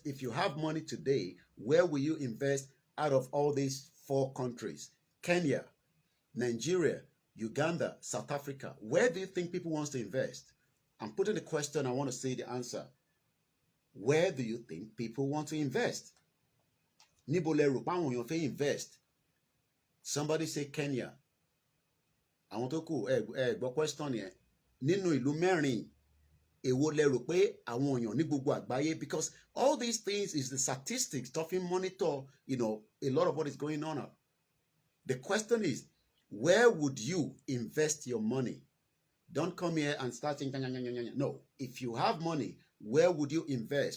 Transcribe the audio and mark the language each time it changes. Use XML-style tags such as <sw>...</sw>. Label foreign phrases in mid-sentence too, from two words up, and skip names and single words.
<en>If you have money today, where will you invest out of all these 4 countries? Kenya, Nigeria, Uganda, South Africa. Where do you think people want to invest? I'm putting the question, I want to see the answer. Where do you think people want to invest?</en> <yo>Níbo lẹ rò pé àwọn èèyàn fẹ́ invest?</yo> <en>Somebody say Kenya.</en> <yo>Àwọn tó kù gbọ́ question yẹn. Nínú ìlú mẹ́rin, èwo lẹ rò pé àwọn èèyàn ní gbogbo àgbáyé?</yo> <en>Because all these things is the statistics to monitor, a lot of what is going on. The question is, where would you invest your money? Don't come here and start saying, no. If you have money, where would you invest?</en>